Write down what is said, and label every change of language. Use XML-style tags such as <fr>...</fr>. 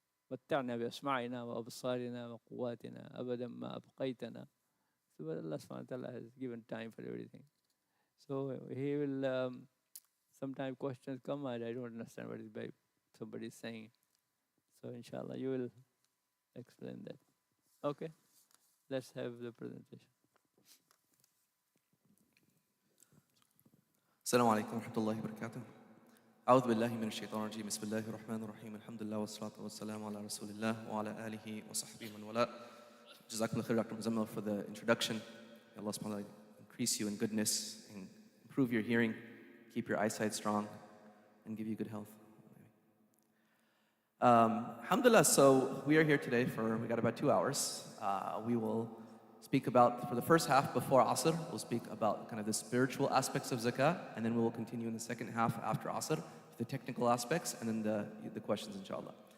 <ar>متعنا بأسماعنا وأبصارنا وقواتنا أبدا ما أبقيتنا.</ar> <en>So Allah subhanahu wa ta'ala has given time for everything. So He will, sometimes questions come and I don't understand what somebody is saying. So inshallah you will explain that. Okay, let's have the presentation.</en> <ar>Assalamu alaikum wa rahmatullahi wa barakatuh. أعوذ بالله من الشيطان الرجيم بسم الله الرحمن الرحيم الحمد لله والصلاة والسلام على رسول الله وعلى آله وصحبه من والاه.</ar> <en>Jazakumullah khair, Dr. Muzammil, for the introduction. May Allah subhanahu wa ta'ala increase you in goodness and improve your hearing, keep your eyesight strong, and give you good health. Alhamdulillah, so we are here today we got about 2 hours. We will speak about, for the first half before Asr, we'll speak about kind of the spiritual aspects of zakah, and then we will continue in the second half after Asr, the technical aspects, and then the questions, inshallah.</en>